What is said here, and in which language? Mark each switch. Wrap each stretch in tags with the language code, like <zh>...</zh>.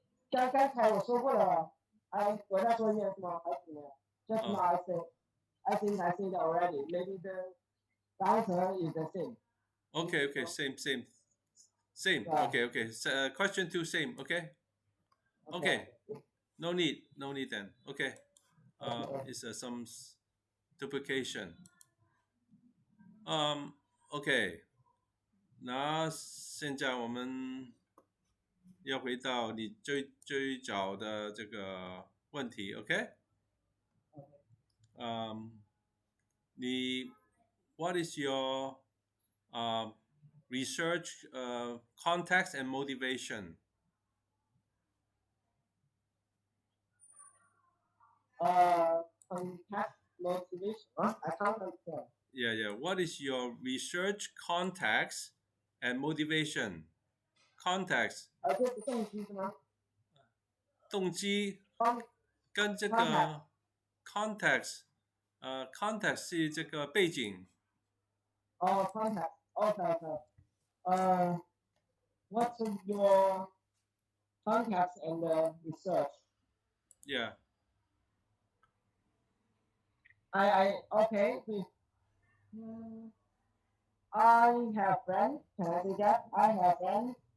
<zh>刚才我说过了，我再说一遍是吗？还是怎么样？</zh> <en>Just now I think already. Maybe the answer is the same. Okay, same. Yeah. Okay. Question two, same. Okay. No need then. Okay. It's some duplication. Okay.</en> <zh>那现在我们要回到你最早的这个问题 ，OK？</zh> <en>你 What is your research context and motivation? Context motivation. I can't understand. Yeah. What is your research context and motivation? Context.</en> <zh>这是动机是吗？动机跟这个 context， context 是这个背景。</zh> <en>context. Okay. What's your context and research? Yeah. Okay. I have friends. Can I say that? I have friends.</en>